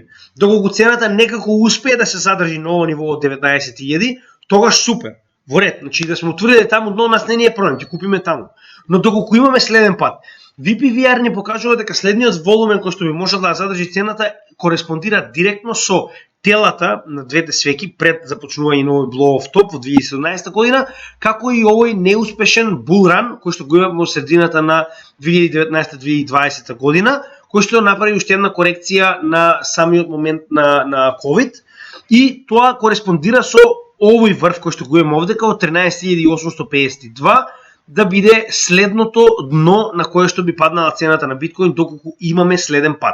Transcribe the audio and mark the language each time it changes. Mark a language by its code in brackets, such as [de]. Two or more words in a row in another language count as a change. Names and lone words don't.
[mk] Доколку цената некако успее да се задржи на ово ниво од 19.000, тогаш супер. Во ред, значи да сме утврдили таму дно, нас не е проблем, ќе купиме таму. Но доколку имаме следен пат, VPVR ни покажува дека следниот волумен кој што би можел да задржи цената кореспондира директно со телата на двете свеки пред започнување на овој [en] blow off top [mk] во 2017 година, како и овој неуспешен [en] bull run [mk] кој што го имаме во средината на 2019-2020 година, кој што направи уште една корекција на самиот момент на COVID, и тоа кореспондира со овој врв кој што го имаме овдека од 13.852 да биде следното дно на кое што би паднала цената на биткоин доколку имаме следен пат.